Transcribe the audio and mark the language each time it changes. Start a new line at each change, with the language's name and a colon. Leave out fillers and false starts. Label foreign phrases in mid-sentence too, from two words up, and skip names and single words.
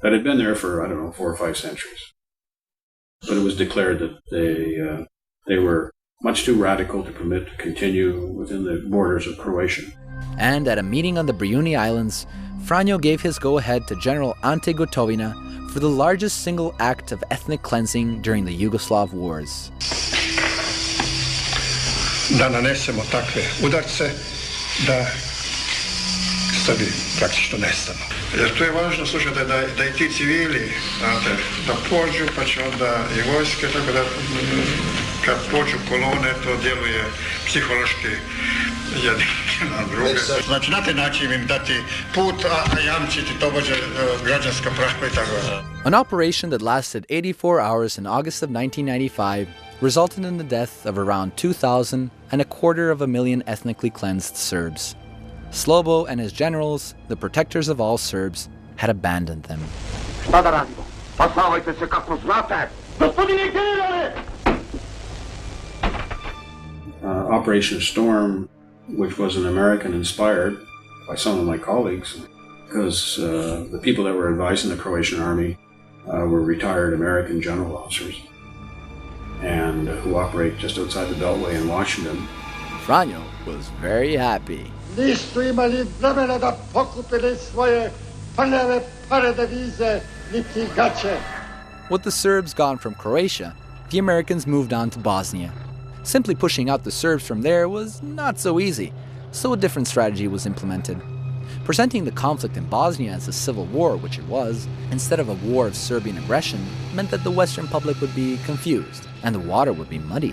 English: that had been there for, I don't know, 4 or 5 centuries. But it was declared that they were much too radical to permit to continue within the borders of Croatia. And at a meeting on the Brijuni Islands, Franjo gave his go-ahead to General Ante Gotovina for the largest single act of ethnic cleansing during the Yugoslav wars.
Croatian: Da nanesemo takve udarce da Srbi praktično nestanu. Jer tu je važno, slušajte, da i ti civili, znate, da pođu, pa će onda i vojske, tako da kad pođu kolone, to djeluje psihološki jedni na druge. Znači, na taj način im dati put, a jamčiti tobože građanska prava i tako da.
English: An operation that lasted 84 hours in August of 1995 resulted in the death of around 2,000 and 250,000 ethnically cleansed Serbs. Slobo and his generals, the protectors of all Serbs, had abandoned them.
Serbian: Šta da radimo? Pasavajte se kako znate! Gospodine generale!
English: Operation Storm, which was an American-inspired by some of my colleagues, because the people that were advising the Croatian army were retired American general officers, and who operate just outside the Beltway in Washington. Franjo was very happy.
Serbian: Nisu imali vremena da pokupili svoje prljave pare devize niti gaće.
English: With the Serbs gone from Croatia, the Americans moved on to Bosnia. Simply pushing out the Serbs from there was not so easy, so a different strategy was implemented. Presenting the conflict in Bosnia as a civil war, which it was, instead of a war of Serbian aggression, meant that the Western public would be confused and the water would be muddied.